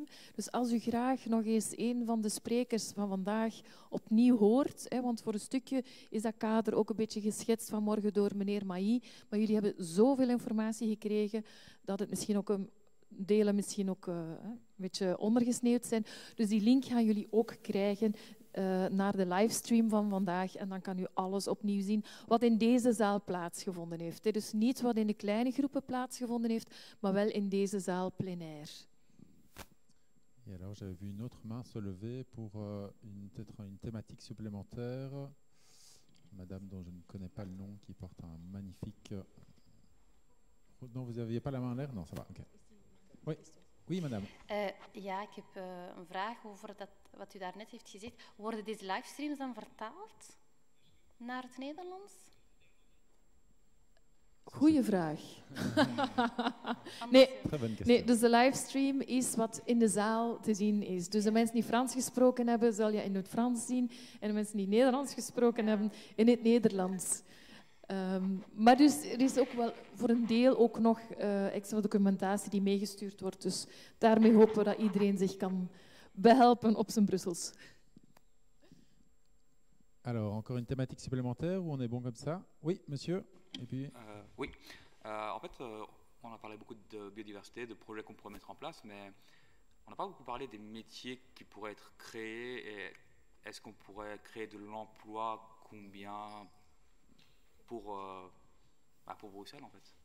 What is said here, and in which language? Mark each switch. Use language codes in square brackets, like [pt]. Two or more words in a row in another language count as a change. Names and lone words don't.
[nl] Dus als u graag nog eens een van de sprekers van vandaag opnieuw hoort, want voor een stukje is dat kader ook een beetje geschetst vanmorgen door meneer Mailly, maar jullie hebben zoveel informatie gekregen dat het misschien ook delen misschien ook een beetje ondergesneeuwd zijn. Dus die link gaan jullie ook krijgen naar de livestream van vandaag en dan kan u alles opnieuw zien wat in deze zaal plaatsgevonden heeft. Dus niet wat in de kleine groepen plaatsgevonden heeft, maar wel in deze zaal plenair. [fr] Et alors j'avais vu une autre main se lever pour peut-être une thématique supplémentaire. Madame dont je ne connais pas le nom, qui porte un magnifique... Non, vous n'aviez pas la main en l'air? Non, ça va, ok. Oui. Oui, madame. [nl] Ja, ik heb een vraag over wat u daarnet heeft gezegd. Worden deze livestreams dan vertaald naar het Nederlands? Goeie vraag. Nee, [fr] Très bonne question. [nl] nee, dus de livestream is wat in de zaal te zien is. Dus de mensen die Frans gesproken hebben, zal je in het Frans zien. En de mensen die Nederlands gesproken hebben, in het Nederlands. Maar dus er is ook wel voor een deel ook nog extra documentatie die meegestuurd wordt. Dus daarmee hopen we dat iedereen zich kan behelpen op zijn Brussels. [fr] Alors, encore une thématique supplémentaire ou on est bon comme ça? Oui, monsieur. Et puis... Oui. En fait, on a parlé beaucoup de biodiversité, de projets qu'on pourrait mettre en place, mais on n'a pas beaucoup parlé des métiers qui pourraient être créés. Et est-ce qu'on pourrait créer de l'emploi? Combien pour Bruxelles, en fait?